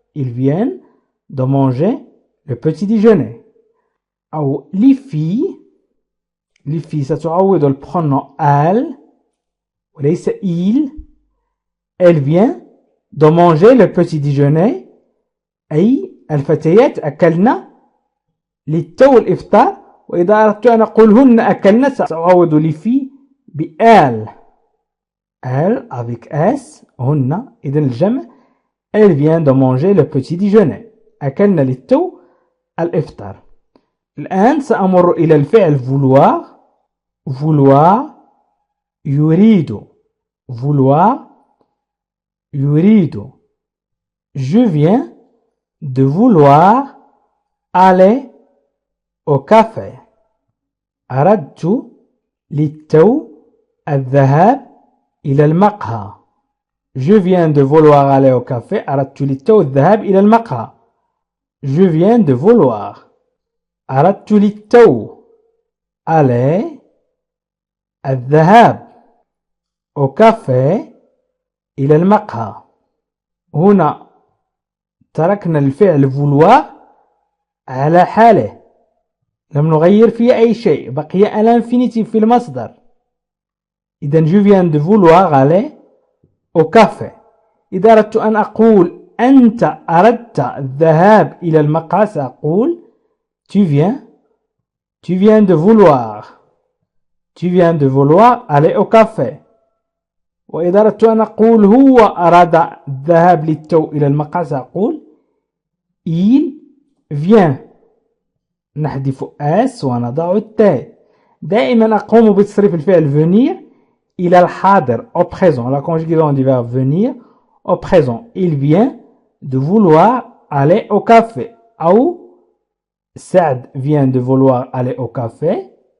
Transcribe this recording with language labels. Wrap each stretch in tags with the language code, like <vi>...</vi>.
<fr>Ils viennent de manger le petit déjeuner.</fr> <ar>أو</ar> <fr>les filles</fr> <ar>ستعوض البرونون elle وليس il.</ar> <fr>Elle vient de manger le petit déjeuner.</fr> <ar>أي الفتيات أكلنا للتو الإفطار. وإذا أردت أن أقول هن أكلنا سأعوض</ar> <fr>les filles</fr> <ar>بelle.</ar> <fr>Elle avec s</fr> <ar>هن. إذن الجمع</ar> <fr>elle vient de manger le petit déjeuner.</fr> <ar>أكلنا للتو الإفطار. الآن سأمر إلى الفعل vouloir. vouloir يريد. vouloir يريد.</ar> <fr>Je viens de vouloir aller au café.</fr> <ar>أردت للتو الذهاب إلى المقهى.</ar> <fr>Je viens de vouloir aller au café.</fr> <ar>أردت للتو الذهاب إلى المقهى.</ar> <fr>Je viens de vouloir.</fr> <ar>أردت للتو aller الذهاب</ar> <fr>au café</fr> <ar>إلى المقهى. هنا تركنا الفعل vouloir على حاله. لم نغير فيه أي شيء. بقي الانفينيتيف في المصدر.</ar> <fr>إذن je viens de vouloir aller au café.</fr> <ar>إذا أردت أن أقول أنت أردت الذهاب إلى المقهى سأقول</ar> <fr>tu viens de vouloir. Tu viens de vouloir aller au café.</fr> <ar>وإذا أردت أن أقول هو أراد الذهاب للتو إلى المقهى سأقول</ar> <fr>il vient.</fr> <ar>نحذف اس ونضع التاء. دائما أقوم بتصريف الفعل venir إلى الحاضر</ar> <fr>au présent. La conjugaison du verbe venir au présent. Il vient de vouloir aller au café. أو سعد vient de vouloir aller au café.</fr>